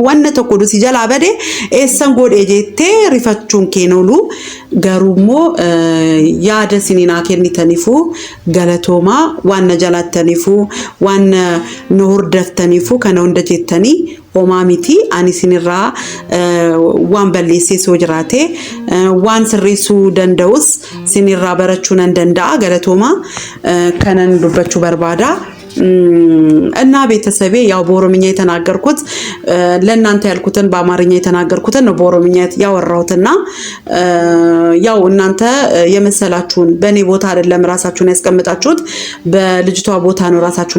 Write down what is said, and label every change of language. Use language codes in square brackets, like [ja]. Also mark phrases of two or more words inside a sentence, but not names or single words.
[om] waan tokko si jalaa badee eessan godhee jettee rifachuun keenoolu garuummoo yaada sininaa kennitaniifu galatoomaa waan jalattaniifu waan nu hordaftaniifu kana hunda jettanii homaa miti ani sinirraa waan balleessee soo jiraate waan sirreessuu danda'us sinirraa barachuu nan danda'a galatoomaa kanan dubbachuu barbaada [am] እና ቤተሰቤ ያው በኦሮምኛ የተናገርኩት ለእናንተ ያልኩትን በአማርኛ የተናገርኩትን ነው በኦሮምኛ ያወራሁትና ያው እናንተ የመሰላችሁን በኔ ቦታ አይደለም ራሳችሁን ያስቀምጣችሁት በልጅቷ ቦታ ነው ራሳችሁን